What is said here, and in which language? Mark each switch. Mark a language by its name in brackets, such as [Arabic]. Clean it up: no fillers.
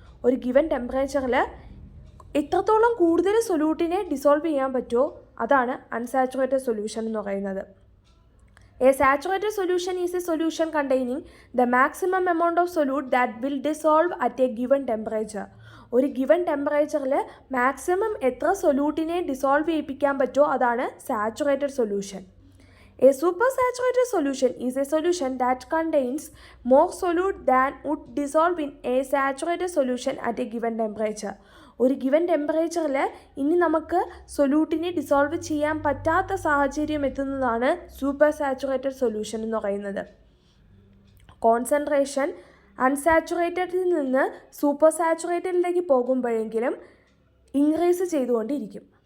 [Malayalam] ഒരു ഗിവൻ ടെമ്പറേച്ചറിൽ എത്രത്തോളം കൂടുതൽ സൊല്യൂട്ടിനെ ഡിസോൾവ് ചെയ്യാൻ പറ്റുമോ അതാണ് അൺസാച്ചുറേറ്റഡ് സൊല്യൂഷൻ എന്ന് പറയുന്നത്. [English] A saturated solution is a solution containing the maximum amount of solute that will dissolve at a given temperature. [Malayalam] ഒരു ഗിവൻ ടെമ്പറേച്ചറിൽ മാക്സിമം എത്ര സൊല്യൂട്ടിനെ ഡിസോൾവ് ചെയ്യിപ്പിക്കാൻ പറ്റുമോ അതാണ് saturated solution. [English] A supersaturated solution is a solution that contains more solute than would dissolve in a saturated solution at a given temperature. [Malayalam] ഒരു given ടെമ്പറേച്ചറിൽ ഇനി നമുക്ക് സൊല്യൂട്ടിനെ ഡിസോൾവ് ചെയ്യാൻ പറ്റാത്ത സാഹചര്യം എത്തുന്നതാണ് സൂപ്പർ സാച്ചുറേറ്റഡ് സൊല്യൂഷൻ എന്ന് പറയുന്നത്. കോൺസെൻട്രേഷൻ അൺസാച്ചുറേറ്റഡിൽ നിന്ന് സൂപ്പർ സാച്ചുറേറ്റഡിലേക്ക് പോകുമ്പോഴെങ്കിലും ഇൻക്രീസ് ചെയ്തുകൊണ്ടിരിക്കും.